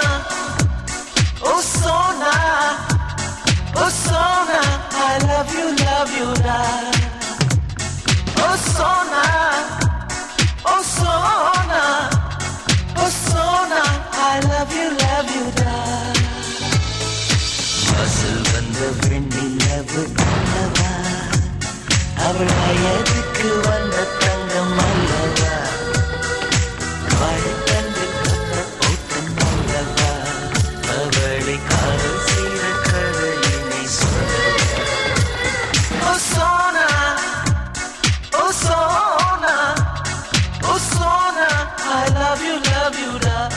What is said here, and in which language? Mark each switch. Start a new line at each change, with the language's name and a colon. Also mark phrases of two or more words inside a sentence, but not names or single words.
English: oh Sona, oh Sona, I love you,
Tamil: da.
English: Oh Sona, oh Sona, oh Sona, I love you,
Tamil: da. மசில் வந்த வெண்ணிலவு அல்லவா, அவள் வயதுக்கு வந்த தங்கம் அல்லவா, வழக்கன்று கொண்ட ஓட்டம் அல்லவா, அவளை காதல் செய்த கடலினை சொல்லவா.
English: Oh Sona, oh Sona, oh Sona, I love you,
Tamil: da.